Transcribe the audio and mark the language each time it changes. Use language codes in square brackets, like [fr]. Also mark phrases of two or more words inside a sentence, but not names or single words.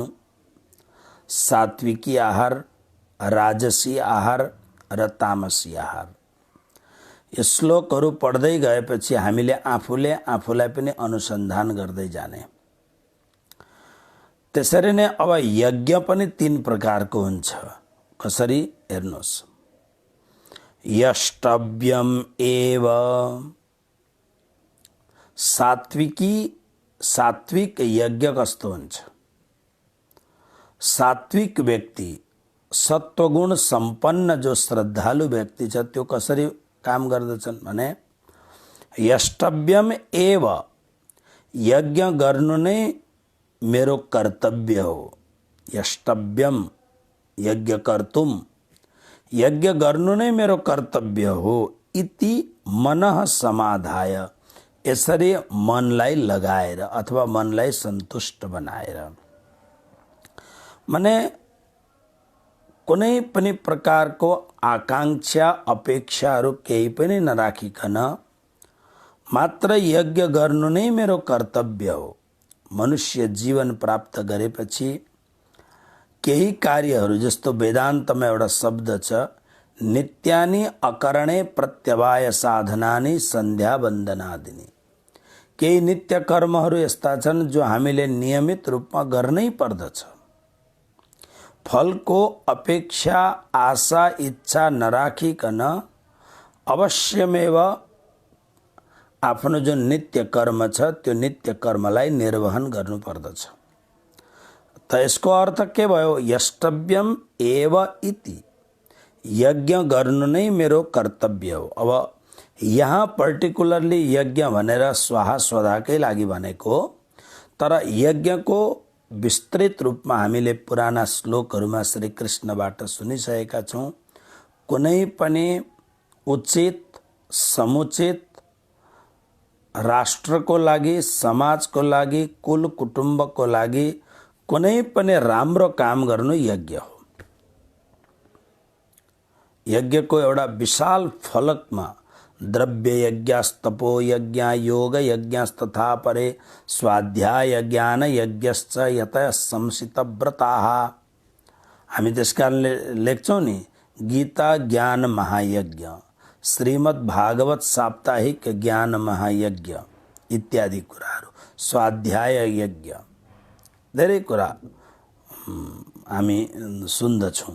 [ne] सात्विकी आहार, राजसी आहार र तामसी आहार। यो श्लोकहरू पढ्दै गएपछि हामीले आफूलाई पनि अनुसन्धान गर्दै जाने। त्यसरी नै अब यज्ञ पनि 3 प्रकारको हुन्छ। कसरी हेर्नुहोस्। [sa] यष्टव्यम एव, [ne] सात्विक यज्ञ कस्तो हुन्छ? सात्विक व्यक्ति, सत्वगुण सम्पन्न जो श्रद्धालु व्यक्ति छ त्यो कसरी काम गर्दछन् भने [sa] यष्टव्यम एव, [ne] यज्ञ गर्नु नै मेरो कर्तव्य हो। [sa] यष्टव्यम, यज्ञ कर्तुम, [ne] यज्ञ गर्नु नै मेरो कर्तव्य हो। [sa] इति मनः समाधाय, [ne] यसरी मनलाई लगाएर अथवा मनलाई सन्तुष्ट बनाएर, माने कुनै पनि प्रकारको आकांक्षा अपेक्षाहरू केही पनि नराखिकन मात्र यज्ञ गर्नु नै मेरो कर्तव्य हो। मनुष्य जीवन प्राप्त गरेपछि केही कार्यहरू, जस्तो वेदान्तमा एउटा शब्द छ, [sa] नित्यानि अकरणे प्रत्यवाय साधनानि सन्ध्या वन्दनादिनी। [ne] केही नित्य कर्महरू यस्ता छन् जो हामीले नियमित रूपमा गर्नै पर्दछ। फलको अपेक्षा, आशा, इच्छा नराखिकन अवश्यमेव आफ्नो जुन नित्य कर्म छ त्यो नित्य कर्मलाई निर्वहन गर्नुपर्दछ। त यसको अर्थ के भयो? [sa] यष्टव्यम एव इति, [ne] यज्ञ गर्नु नै मेरो कर्तव्य हो। अब यहाँ पर्टिकुलरली यज्ञ भनेर स्वाहा स्वधाकै लागि भनेको, तर यज्ञको विस्तृत रूपमा हामीले पुराना श्लोकहरूमा श्री कृष्णबाट सुनिसकेका छौँ। कुनै पनि उचित, समुचित राष्ट्रको लागि, समाजको लागि, कुल कुटुम्बको लागि कुनै पनि राम्रो काम गर्नु यज्ञ हो। यज्ञको एउटा विशाल फलकमा [sa] द्रव्य यज्ञस्तपो यज्ञ योग यज्ञस्तथा परे स्वाध्याय ज्ञान यज्ञश्च यतः संसित व्रताः। [ne] हामी त्यसकारणले लेख्छौँ नि, गीता ज्ञान महायज्ञ, श्रीमद् भागवत साप्ताहिक ज्ञान महायज्ञ इत्यादि कुराहरू, स्वाध्याय यज्ञ, धेरै कुरा हामी सुन्दछौँ।